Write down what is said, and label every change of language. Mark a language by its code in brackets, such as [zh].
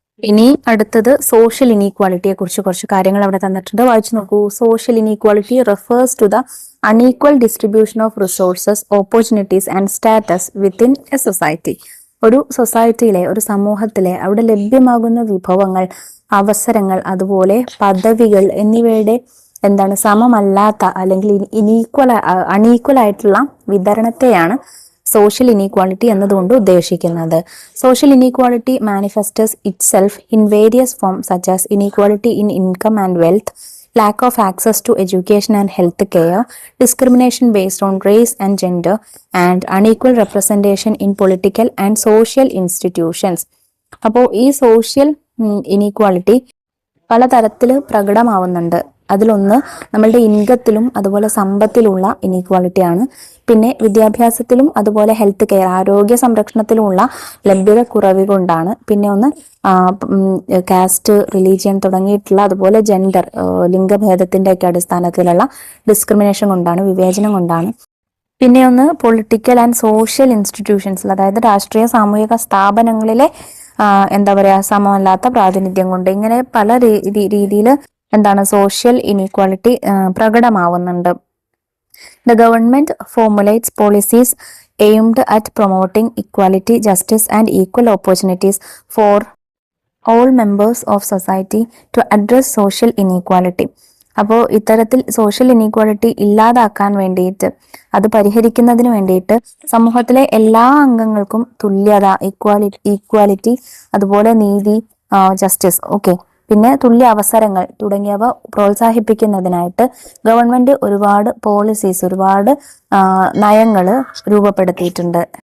[ml] ഇനി അടുത്തത് സോഷ്യൽ ഇനീക്വാളിറ്റിയെ കുറിച്ച് കുറച്ച് കാര്യങ്ങൾ അവിടെ തന്നിട്ടുണ്ട്, വായിച്ചു നോക്കൂ. [en] Social inequality refers to the unequal distribution of resources, opportunities and status within a society. [ml] ഒരു സൊസൈറ്റിയിലെ, ഒരു സമൂഹത്തിലെ അവിടെ ലഭ്യമാകുന്ന വിഭവങ്ങൾ, അവസരങ്ങൾ, അതുപോലെ പദവികൾ എന്നിവയുടെ സമമല്ലാത്ത അല്ലെങ്കിൽ അൺഈക്വൽ ആയിട്ടുള്ള വിതരണത്തെയാണ് സോഷ്യൽ ഇനീക്വാളിറ്റി എന്നതുകൊണ്ട് ഉദ്ദേശിക്കുന്നത്. [en] Social inequality manifests itself in various form such as inequality in income and wealth, lack of access to education and health care, discrimination based on race and gender, and unequal representation in political and social institutions. [ml] അപ്പോൾ ഈ social inequality പലതരത്തിൽ പ്രകടമാവുന്നുണ്ട്. അതിലൊന്ന് നമ്മളുടെ ഇൻകത്തിലും അതുപോലെ സമ്പത്തിലുള്ള ഇനീക്വാളിറ്റിയാണ്. പിന്നെ വിദ്യാഭ്യാസത്തിലും അതുപോലെ health care, ആരോഗ്യ സംരക്ഷണത്തിലുമുള്ള ലഭ്യത കുറവ് കൊണ്ടാണ്. പിന്നെ ഒന്ന് കാസ്റ്റ്, റിലീജിയൻ തുടങ്ങിയിട്ടുള്ള, അതുപോലെ ജെൻഡർ, ലിംഗഭേദത്തിന്റെ ഒക്കെ അടിസ്ഥാനത്തിലുള്ള ഡിസ്ക്രിമിനേഷൻ കൊണ്ടാണ്, വിവേചനം കൊണ്ടാണ്. പിന്നെ ഒന്ന് പൊളിറ്റിക്കൽ ആൻഡ് സോഷ്യൽ ഇൻസ്റ്റിറ്റ്യൂഷൻസിൽ, അതായത് രാഷ്ട്രീയ സാമൂഹിക സ്ഥാപനങ്ങളിലെ സമമല്ലാത്ത പ്രാതിനിധ്യം കൊണ്ട്. ഇങ്ങനെ പല രീതിയിൽ social inequality പ്രകടമാവുന്നുണ്ട്. [en] The government formulates policies aimed at promoting equality, justice and equal opportunities for all members of society to address social inequality. [ml] അപ്പോൾ ഇത്തരത്തിൽ സോഷ്യൽ ഇനീക്വാളിറ്റി ഇല്ലാതാക്കാൻ വേണ്ടിയിട്ട്, അത് പരിഹരിക്കുന്നതിന് വേണ്ടിയിട്ട് സമൂഹത്തിലെ എല്ലാ അംഗങ്ങൾക്കും തുല്യത, ഈക്വാലിറ്റി, അതുപോലെ നീതി, ജസ്റ്റിസ്, ഓക്കെ, പിന്നെ തുല്യ അവസരങ്ങൾ തുടങ്ങിയവ പ്രോത്സാഹിപ്പിക്കുന്നതിനായിട്ട് ഗവൺമെന്റ് ഒരുപാട് പോളിസീസ്, ഒരുപാട് നയങ്ങൾ രൂപപ്പെടുത്തിയിട്ടുണ്ട്.